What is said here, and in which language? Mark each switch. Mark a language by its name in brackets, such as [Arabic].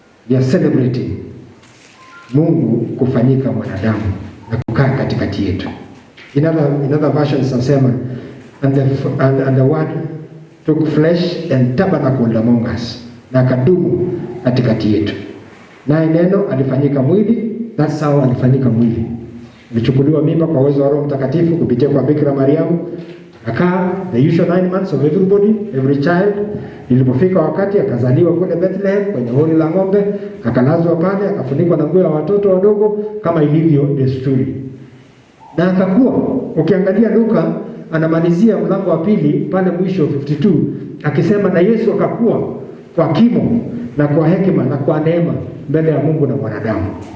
[English] We are celebrating [Swahili] Mungu kufanyika mwanadamu na kukaa katikati yetu. [English] In other versions [Swahili] nasema [English] and the word took flesh and tabernacled among us, [Swahili] na akadumu katikati yetu. Naye neno alifanyika mwili. [English] That's how [Swahili] alifanyika mwili. Alichukuliwa mimba kwa uwezo wa Roho Mtakatifu kupitia kwa Bikira Mariamu. Akaa [English] the usual 9 months of every child. [Swahili] Ilipofika wakati akazaliwa kule Bethlehem kwenye hori la ng'ombe, akalazwa pale, akafunikwa na nguo ya watoto wadogo kama ilivyo desturi. Na akakuwa, ukiangalia Luka anamalizia mlango wa pili pale mwisho 52 akisema na Yesu akakuwa kwa kimo na kwa hekima na kwa neema mbele ya Mungu na wanadamu.